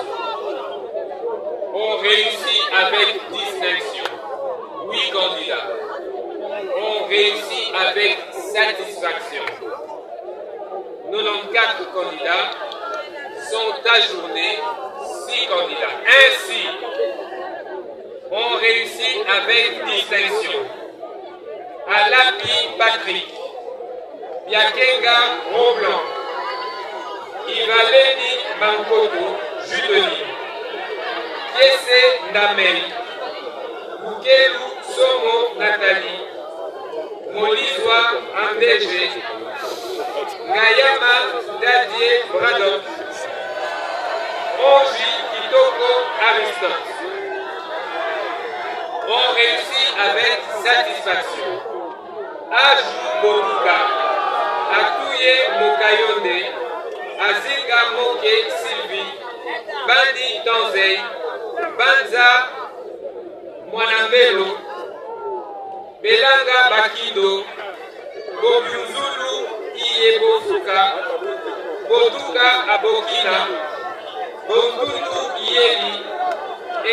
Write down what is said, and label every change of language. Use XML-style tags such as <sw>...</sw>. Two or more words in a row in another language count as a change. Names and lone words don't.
<fr>On réussit avec distinction, 8 candidats. On réussit avec satisfaction. 94 candidats sont ajournés, 6 candidats. Ainsi, on réussit avec distinction. Alapi Patrick, Biakenga Roblanc, Ivaleni Mankoto, Juteli, Kiese Ndamel, Bukelu Somo Nathalie, Molizwa Andege, Ngayama Dadie Bradok, Onji Kitoko Aristote. On réussit avec satisfaction. Ajou Boruka, Atouye Mokayonde, Azinga Moke Sylvie, Bandi Tanzei, Banza Mwanambelo, Belanga Bakido, Bobiunzulu Iyebofuka, Botuka Abokina, Bontundu Iyeli,</fr>